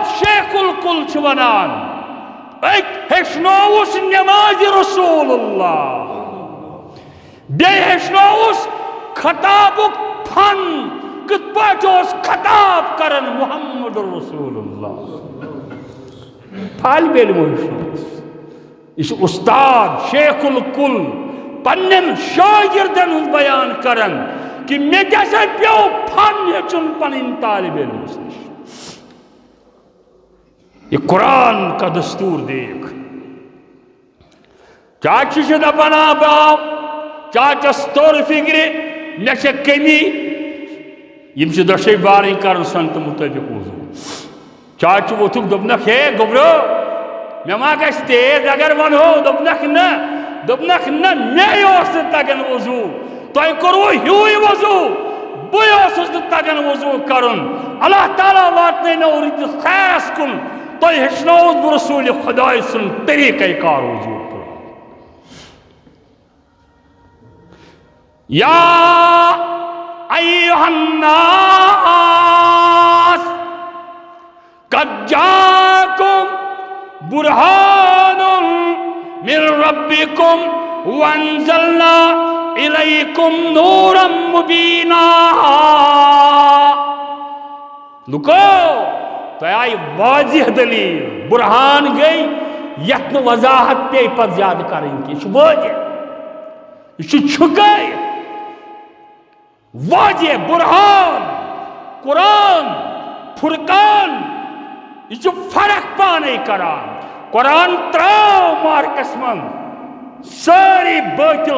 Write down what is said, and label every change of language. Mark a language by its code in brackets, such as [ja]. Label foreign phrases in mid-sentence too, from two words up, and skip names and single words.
[ks] شیخ الکل چھُ ونان أکۍ ہیٚچھنووُس نٮ۪مازِ رسول اللہ بیٚیہِ ہیٚچھنووُس خطابُک فن کِتھ پٲٹھۍ اوس خطاب کران محمد رسول اللہ طالب علمو ہیٚچھنووُس یہ چھُ استاد شیخ الکل پننٮ۪ن شاگردن ہُنٛد بیان کران کہ مےٚ تہِ ہسا پیوٚو فن ہیٚچھُن پنٕنۍ طالب علمس نِش [ur] یہ قرآن کا دستور دیکھ [ks] چاچی چھِ دپان باو چاچس توٚر فکرِ مےٚ چھےٚ کٔمی یِم چھِ دۄشوے بارٕنۍ کران سنتہٕ مُطٲبق وضوٗ چاچہِ ووٚتھُکھ دوٚپنکھ ہے گوٚبرو مےٚ ما گژھِ تیز اگر ونہو دوٚپنکھ نہ مے اوس نہٕ تگان وضوٗ تۄہہِ کوٚروٕ ہیُوٕے وضوٗ بٕے اوسُس نہٕ تگان وضوٗ کرُن اللہ تعالیٰ واتنٲینو رٕتِس خیرس کُن تۄہہِ ہیٚچھنووُس بہٕ رسوٗلِ خۄداے سُنٛد طریٖقے کار وضوٗ [ar] یا ایُّہَ الناس قد جاءکم برہان من ربکم وانزلنا الیکم نورا مبینا [ks] لُکو تۄہہِ آیہِ واضح دلیٖل برہان گٔے یتھ نہٕ وضاحت پیٚیہِ پتہٕ زیادٕ کرٕنۍ کینٛہہ یہِ چھُ واضح یہ چھُ چھُکٲیِتھ واضح برہان قرآن فرقان یہ چھُ فرق پانے کران قرآن تراو مارکس من سٲری بٲطِل